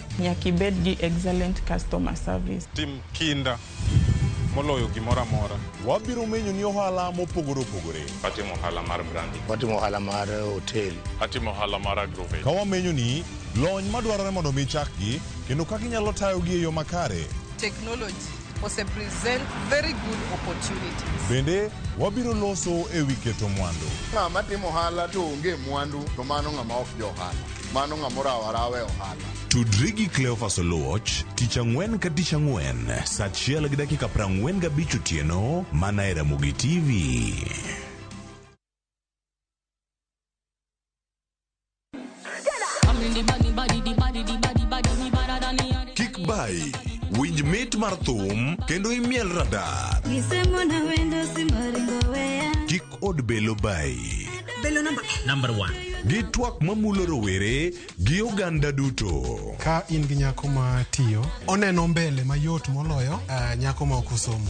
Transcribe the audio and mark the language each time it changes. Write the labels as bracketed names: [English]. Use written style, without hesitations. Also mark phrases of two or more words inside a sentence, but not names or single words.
[Luo (Kenya and Tanzania)] Nyaki bed gi [English] excellent customer service. [Luo (Kenya and Tanzania)] Tim kinda moloyo gimora mora. Wabiro menyo ni ohala mopogore opogore. Atimo ohala mar branding. Watimo ohala mar hotel. Atimo ohala mar agrovet. Ka wamenyo ni lony madwarore mondo mi chakgi kendo kaka inyalo tayogi e yo makare. [English] Technology present very good opportunities. [Luo (Kenya and Tanzania)] Bende wabiro loso e wi keto mwandu. Ng'ama timo ohala to onge mwandu to mano ng'ama ok jo ohala. Mano ng'ama rawe ohala. Tudri gi Cleophas Oluoch tich ang'wen ka tich ang'wen saa 1:45 otieno mana e Ramogi TV. [English] I'm in the body, the [Luo (Kenya and Tanzania)] Bai. Winj mit mar thum kendo imiel radar. Kik od Belo Bai. Belo number 1. Gi twak mamulo rowere gi oganda duto. Ka in gi nyako ma tiyo, oneno mbele mayot moloyo nyako ma ok osomo.